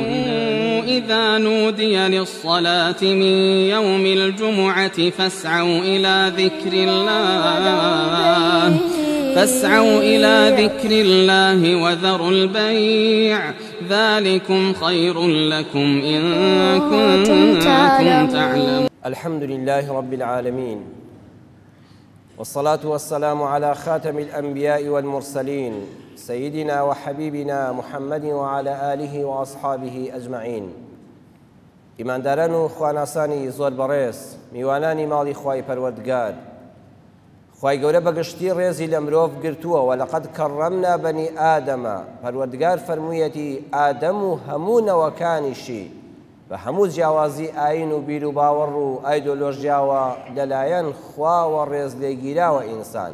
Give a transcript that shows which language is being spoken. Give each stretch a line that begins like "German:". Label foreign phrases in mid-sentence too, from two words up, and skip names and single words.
Arabic: إذا نودي للصلاة من يوم الجمعة فاسعوا إلى ذكر الله وذروا البيع ذلكم خير لكم إن كنتم تعلمون. الحمد لله رب العالمين، والصلاة والسلام على خاتم الأنبياء والمرسلين سيدنا وحبيبنا محمد وعلى آله وأصحابه أجمعين.
Central Kurdish: إيمان داران و خواناسانی زۆر بەڕێز، میوانانی ماڵی خوای پەروەردگار، خوای گەورە بەگشتی ڕێزی لە مرۆڤ گرتووە و
Arabic: لەقەد کەڕەمنا بەنی ئادەمە.
Central Kurdish: پەروەردگار فەرموویەتی ئادەم و هەموو نەوەکانیشی بە هەموو جیاوازی ئاین و بیر و باوەڕ و ئایدۆلۆژیاوە لەلایەن خواوە ڕێز لێگیراوە ئینسان.